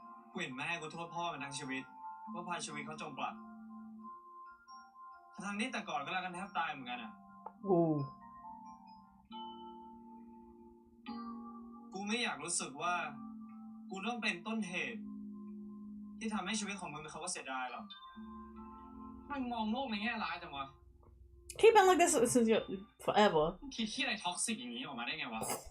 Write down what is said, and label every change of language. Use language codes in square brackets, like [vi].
[th] กูเห็นแม่กูโทษพ่อมันทั้งชีวิตว่าพาชีวิตเขาจมปลักทั้งนี้แต่ก่อนก็รักกันแทบตายเหมือนกันอ่ะ [en] Ooh. [th] กูไม่อยากรู้สึกว่ากูต้องเป็นต้นเหตุที่ทำให้ชีวิตของมึงเป็นเขาว่าเสียดายหรอก มันมองโลกในแง่ร้ายจังวะ [en] He's been like this since forever. [th] คิดที่อะไรท็อกซิกอย่างนี้ออกมาได้ไงวะ